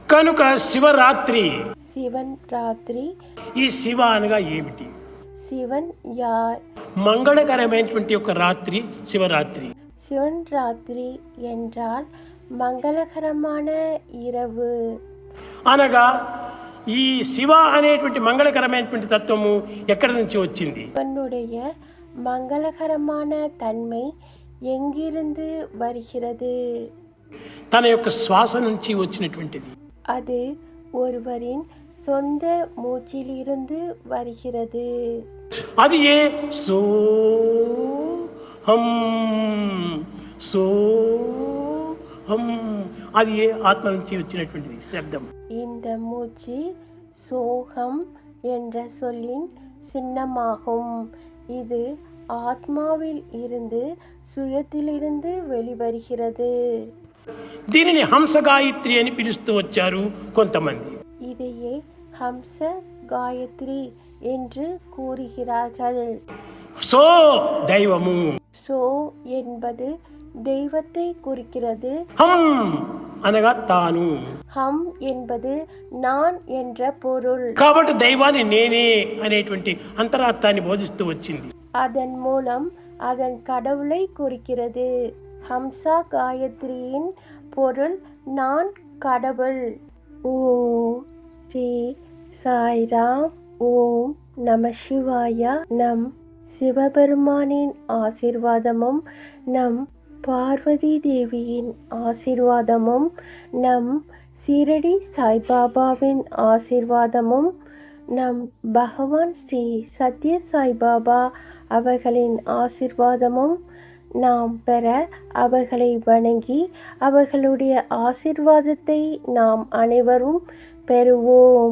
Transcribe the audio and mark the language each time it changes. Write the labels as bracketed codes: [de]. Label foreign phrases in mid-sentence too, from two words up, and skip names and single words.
[te] కనుక శివరాత్రి [ta] சிவன் ராத்திரி. [te] ఈ శివ అనగా ఏమిటి? [ta] శివన్ யார்? [te] మంగళకరమైనటువంటి ఒక రాత్రి శివరాత్రి. [ta] சிவன் ராத்திரி என்றால் మంగళకరమైన இரவு. [te] అనగా ఈ శివ అనేటువంటి మంగళకరమైనటువంటి తత్వము ఎక్కడి నుంచి వచ్చింది? [ta] அவனுடைய మంగళకరమైన தன்மை எங்கிருந்து வருகிறது? [te] తన యొక్క శ్వాస నుంచి వచ్చినటువంటిది. [ta] அது ஒருவரின் சொந்த மூச்சிலிருந்து வருகிறது. [te] అది ఏ సోహం సోహం, అది ఏ ఆత్మ నుంచి వచ్చినటువంటిది శబ్దం. [ta] இந்த மூச்சு சோகம் என்ற சொல்லின் சின்னமாகும். இது ஆத்மாவில் இருந்து சுயத்திலிருந்து வெளிவருகிறது. [te] దీనిని హంస గాయత్రి అని పిలుస్తూ వచ్చారు కొంతమంది. [ta] இதையே ஹம்ச காயத்ரி என்று கூறுகிறார்கள். [te] సో దైవము, [ta] சோ என்பது தெய்வத்தை குறிக்கிறது. [te] హం అనగా తాను. [ta] ஹம் என்பது நான் என்ற பொருள். [te] కాబట్టి దైవాన్ని నేనే అనేటువంటి అంతరార్థాన్ని బోధిస్తూ వచ్చింది. [ta] அதன் மூலம் அதன் கடவுளை குறிக்கிறது. ஹம்சா காயத்ரியின் பொருள் நான் கடவுள். ஓம் ஸ்ரீ சாய்ராம். ஓம் நம சிவாய. நம் சிவபெருமானின் ஆசீர்வாதமும் நம் பார்வதி தேவியின் ஆசீர்வாதமும் நம் சீரடி சாய்பாபாவின் ஆசீர்வாதமும் நம் பகவான் ஸ்ரீ சத்ய சாய்பாபா அவர்களின் ஆசீர்வாதமும் நாம் பெற அவர்களை வணங்கி அவர்களுடைய ஆசீர்வாதத்தை நாம் அனைவரும் பெறுவோம்.